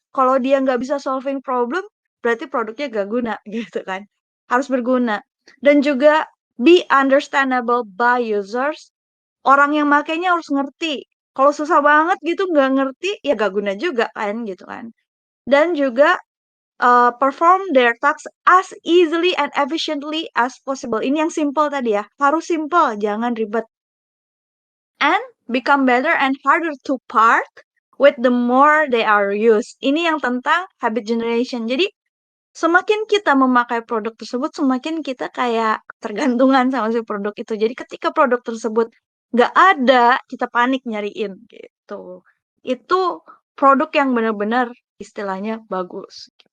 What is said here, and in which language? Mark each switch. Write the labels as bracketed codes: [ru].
[id] Kalau dia nggak bisa [en] solving problem, [id] berarti produknya nggak guna gitu kan. Harus berguna. Dan juga [en] be understandable by users. [id] Orang yang makainya harus ngerti. Kalau susah banget gitu nggak ngerti, ya gak guna juga kan gitu kan. Dan juga [en] perform their tasks as easily and efficiently as possible. [id] Ini yang simple tadi ya. Harus simple, jangan ribet. [en] And become better and harder to part with the more they are used. [id] Ini yang tentang [en] habit generation. [id] Jadi semakin kita memakai produk tersebut, semakin kita kayak tergantungan sama si produk itu. Jadi ketika produk tersebut nggak ada, kita panik nyariin gitu. Itu produk yang benar-benar istilahnya bagus.